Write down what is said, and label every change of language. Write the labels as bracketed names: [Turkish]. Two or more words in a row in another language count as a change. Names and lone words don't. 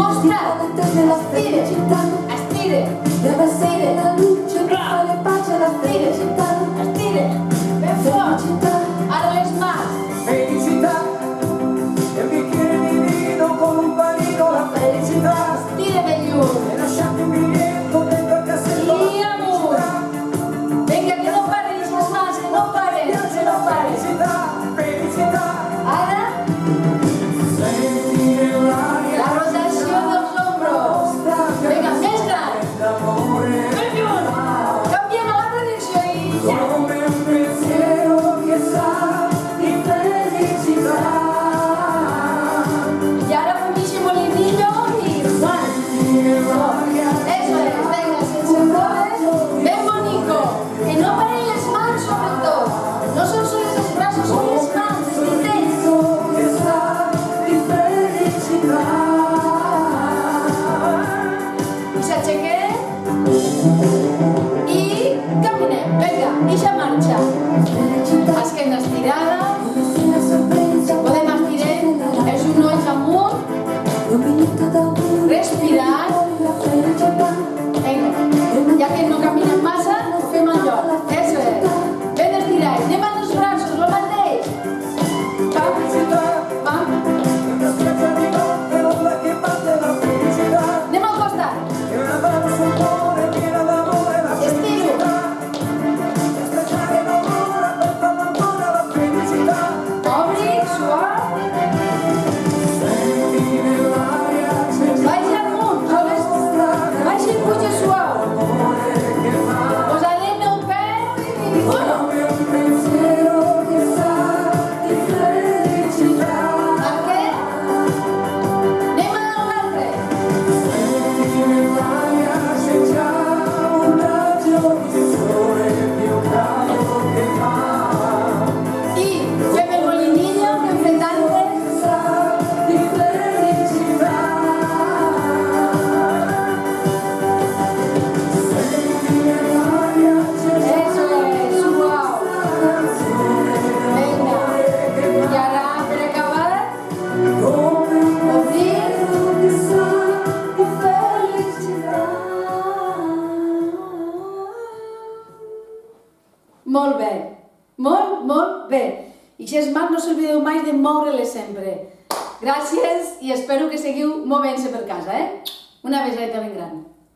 [Italian] Guardate la felicità, [Catalan] Estire. [Italian] deve essere la luce che fa le pace alla felicità. [Catalan] Estire. Ben fort. [Italian] Felicità, [Catalan] Ara les mans. [Italian] felicità, e un bicchiere di vino con un panino, la felicità. [Catalan] Estire ben lluny. [Italian] E lasciate un biglietto dentro il cassetto, la [Catalan] I amunt. [Italian] felicità. [Catalan] Vinga, que no paren les mans, que no paren, que no paren. [Italian] Felicità, felicità, [Catalan] Ara, [Italian] senti l'aria [Catalan] la rotació dels ombros. Vinga, més gran. [Italian] d'amore. [Catalan] Ben lluny. Canviem a l'altra direcció i ja. [Italian] Come un pensiero che sa di felicità. [Catalan] I ara fumixi molinillo i one. [Spanish] Eso es, venga, [Catalan] sense flores, ben bonico. Que no paren les mans sobretot. No són sols els braços, són les mans, els dits. [Italian] Che sa di felicità. [Catalan] I s'aixequem i caminem. Vinga, eixa marxa. Esquena estirada, [Italian] Una sorpresa, [Catalan] podem estirar els genolls amunt, [Italian] un minuto d'amore, [Catalan] respirant. [Italian] la felicità. [Catalan] Vinga, ja que no caminem massa, ho fem al lloc. [Spanish] Eso es. [Catalan] Ben estirats. Anem amb els braços, lo mateix. Pam, [Italian] Felicità, [Catalan] pam. [Italian] una spiaggia di notte, l'onda che batte la felicità. [Catalan] Anem al costat. [Italian] E una mano sul cuore piena d'amore, la [Catalan] Estiro. [Italian] felicità. E aspettare un'ora per farlo ancora, la felicità. [Catalan] Obri, suau. [Italian] Senti nell'aria c'è già [Catalan] Vagi amunt, joves. Vagi i puja suau. [Italian] l'amore che fa. [Catalan] Posarem el peu i... [Italian] Uno. Come un pensiero che sa di felicità. [Catalan] Per què? Anem a l'altre. [Italian] Senti nell'aria c'è già un raggio di sole più caldo che fa. [Catalan] I fem el molinillo, que hem fet antes. [Italian] Sa di felicità. Senti nell'aria c'è già [Spanish] Eso es, [Catalan] suau. Vinga. I ara, per acabar, [Italian] come un [Catalan] obrir. [Italian] che sa di felicità. [Catalan] Molt bé. Molt bé. I si és mal, no s'oblideu mai de moure-les sempre. Gràcies i espero que seguiu movent-se per casa, eh? Una beseta ben gran.